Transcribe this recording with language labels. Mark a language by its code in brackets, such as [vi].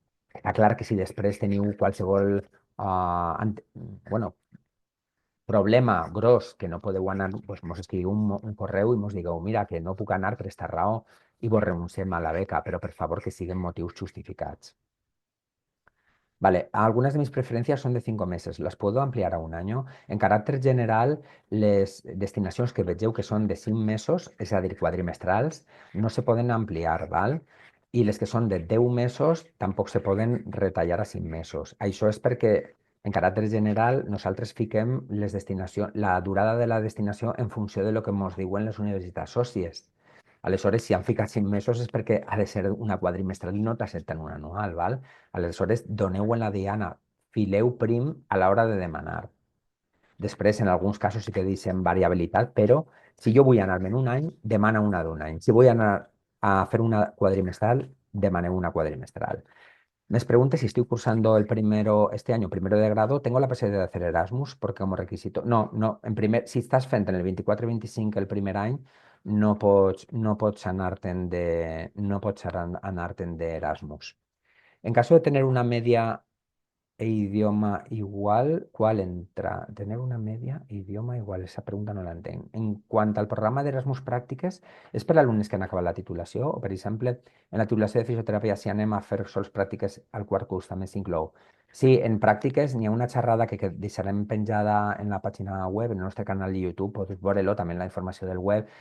[ca] Està clar que si després teniu qualsevol bueno, problema gros que no podeu anar, doncs mos escriviu un correu i mos digueu, mira, que no puc anar per esta raó i vos renunciem a la beca, però per favor que siguin motius justificats. [es] Vale, algunas de mis preferencias son de 5 meses, las puedo ampliar a un año. [ca] En caràcter general, les destinacions que vegeu que són de 5 mesos, és a dir, quadrimestrals, no se poden ampliar, val? I les que són de 10 mesos tampoc se poden retallar a 5 mesos. Això és perquè, en caràcter general, nosaltres fiquem les destinacions, la durada de la destinació en funció de lo que ens diuen les universitats sòcies. Aleshores, si han ficat 5 mesos és perquè ha de ser una quadrimestral i no t'accepten una anual, val? Aleshores, doneu en la diana, fileu prim a l'hora de demanar. Després, en alguns casos sí que deixem variabilitat, però si jo vull anar-me'n un any, demana una d'un any. Si vull anar a fer una quadrimestral, demaneu una quadrimestral. [es] Me pregunta si estoy cursando este año primero de grado, tengo la posibilidad de hacer Erasmus porque como requisito, [ca] no, no, si estás fent en el 24 i 25 el primer any, no pots anar-te'n d'Erasmus. [es] En caso de tener una media e idioma igual, ¿cuál entra? Tener una media e idioma igual, esa pregunta [ca] no la entenc. En quant al programa d'Erasmus Pràctiques, és per a alumnes que han acabat la titulació o, per exemple, en la titulació de fisioteràpia, si anem a fer sols pràctiques al quart curs, també s'inclou. Sí, en pràctiques n'hi ha una xerrada que deixarem penjada en la pàgina web, en el nostre canal de YouTube, pots veure-lo, també en la informació del web.